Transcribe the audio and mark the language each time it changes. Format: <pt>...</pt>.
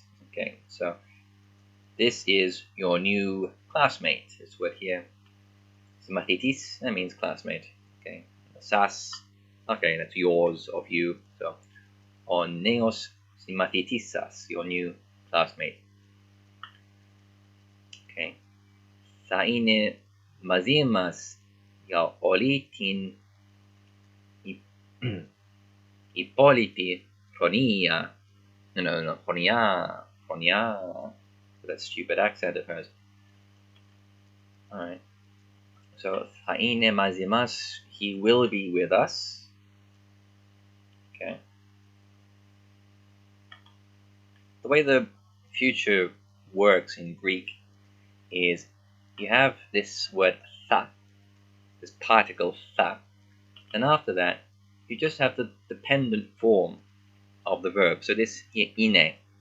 <en>Okay, so this is your new classmate. This word here, συμμαθητής, that means classmate. Okay, σας, okay, that's yours, of you. So,</en> <el>ο νέος συμμαθητής σας,</el> <en>your new classmate.</en> <el>Okay, θα είναι μαζί μας για όλη την υπόλοιπη χρονιά.</el> <en>No, χρονιά. That stupid accent at first. Alright. So,</en> <el>θα είναι μαζί μας,</el> <en>he will be with us. Okay. The way the future works in Greek is you have this word tha, this particle tha, and after that you just have the dependent form of the verb. So this here ine,</en>